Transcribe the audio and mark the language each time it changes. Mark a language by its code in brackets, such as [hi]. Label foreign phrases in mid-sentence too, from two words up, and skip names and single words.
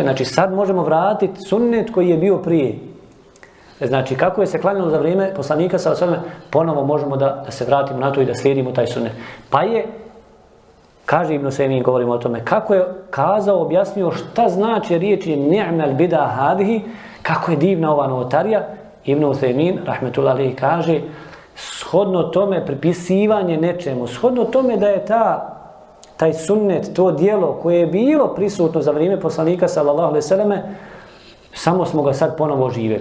[bs] Znači, sad možemo vratiti sunnet koji je bio prije. Znači, kako je se klanjalo za vrijeme poslanika [ar] صلى الله عليه وسلم, [bs] ponovo možemo da se vratimo na to i da slijedimo taj sunnet. Pa je, kaže Ibn Usejmin, govorimo o tome, kako je kazao, objasnio šta znači riječi [ar] نعمت البدعة هذه, [bs] kako je divna ova novotarija. Ibn Usejmin, [ar] رحمة الله عليه, [bs] kaže, shodno tome pripisivanje nečemu, shodno tome da je taj sunnet, to djelo koje je bilo prisutno za vrijeme poslanika [ar] صلى الله عليه وسلم, [bs] samo smo ga sad ponovo oživjeli.